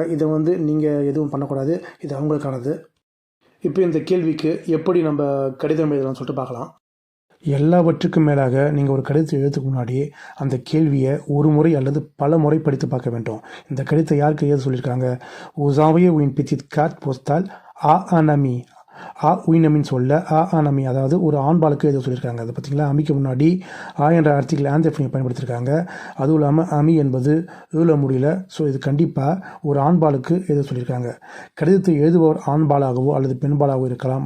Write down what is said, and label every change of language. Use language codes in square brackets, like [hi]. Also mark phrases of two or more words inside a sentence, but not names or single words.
[ta] இதை வந்து நீங்கள் எதுவும் பண்ணக்கூடாது, இது அவங்களுக்கானது. இப்போ இந்த கேள்விக்கு எப்படி நம்ம கடிதம் எழுதலாம்னு சொல்லிட்டு பார்க்கலாம். எல்லாவற்றுக்கும் மேலாக நீங்கள் ஒரு கடிதத்தை எழுதுறதுக்கு முன்னாடியே அந்த கேள்வியை ஒரு முறை அல்லது பல முறை படித்து பார்க்க வேண்டும். இந்த கடிதத்தை யாருக்கு எழுத சொல்லியிருக்காங்க? [fr] Vous envoyez une petite carte postale à un ami. [ta] உயினமின்னு சொல்ல அனமி, அதாவது ஒரு ஆண்பாலுக்கு எதுவும் சொல்லியிருக்காங்க. அது பார்த்திங்களா, அமிக்கு முன்னாடி என்ற [fr] article indéfini [ta] பயன்படுத்தியிருக்காங்க. அதுவும் இல்லாமல் அமி என்பது முடியல. ஸோ இது கண்டிப்பாக ஒரு ஆண்பாலுக்கு எதுவும் சொல்லியிருக்காங்க. கடிதத்தை எழுதுபவர் ஆண்பாலாகவோ அல்லது பெண்பாலாகவோ இருக்கலாம்.